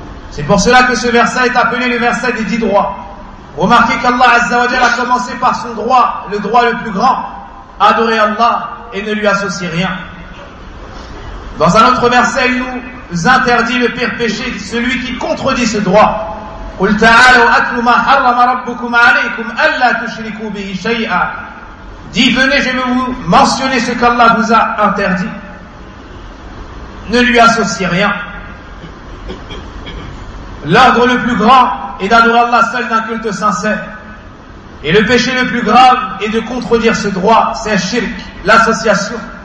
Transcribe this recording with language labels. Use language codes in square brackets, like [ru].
[fr] C'est pour cela que ce verset est appelé le verset des 10 droits. Remarquez qu'Allah Azza wa Jal a commencé par son droit, le droit le plus grand, adorez Allah et ne lui associez rien. Dans un autre verset, il nous interdit le pire péché, celui qui contredit ce droit. [ar] قل تعالوا أتل ما حرم ربكم عليكم ألا تشركوا به شيئا. [fr] Dis, venez, je vais vous mentionner ce qu'Allah vous a interdit. Ne lui associez rien. L'ordre le plus grand est d'adorer Allah seul d'un culte sincère. Et le péché le plus grave est de contredire ce droit, c'est shirk, l'association.